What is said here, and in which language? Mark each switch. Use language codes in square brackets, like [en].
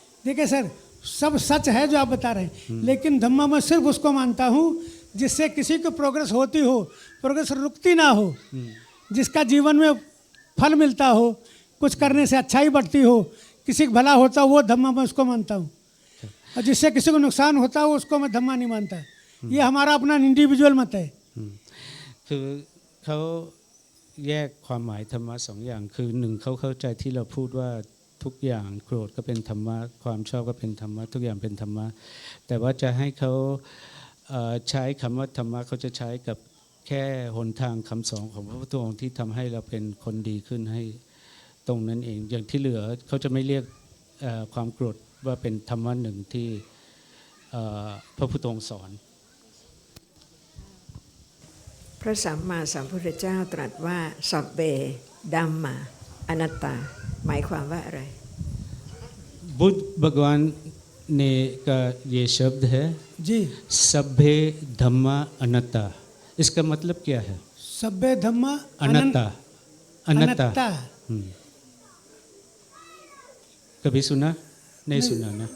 [hi] देखिए सर, सब सच है जो आप बता रहे हैं, लेकिन धम्मा मैं सिर्फ उसको मानता हूँ जिससे किसी को प्रोग्रेस होती हो, प्रोग्रेस रुकती ना हो, जिसका जीवन में फल मिलता हो, कुछ करने से अच्छाई बढ़ती हो, किसी का भला होता हो, वो धम्मा मैं उसको मानता हूँ। और जिससे किसी को नुकसान होता हो उसको मैं धम्मा नहीं मानता। ये हमारा अपना इंडिविजुअल मत है। [th] คือเขาแยกความหมายธรรมะสองอย่าง คือหนึ่งเขาเข้าใจที่เราพูดว่าทุกอย่างโกรธก็เป็นธรรมะ ความชอบก็เป็นธรรมะ ทุกอย่างเป็นธรรมะ แต่ว่าจะให้เขาใช้คำว่าธรรมะเขาจะใช้กับแค่หนทางคำสอนของพระพุทธองค์ที่ทำให้เราเป็นคนดีขึ้นให้ตรงนั้นเอง อย่างที่เหลือเขาจะไม่เรียกความโกรธว่าเป็นธรรมะหนึ่งที่พระพุทธองค์สอน พระสัมมาสัมพุทธเจ้าตรัสว่าสัพเบดัมมาอนัตตา หมายความว่าอะไร [hi] बुद्ध भगवान ने का ये शब्द है जी, सभ्य धम्मा अनत्ता, इसका मतलब क्या है? सभ्य धम्मा अनत्ता, अनत्ता। अनत्ता। कभी सुना? नहीं सुना ना?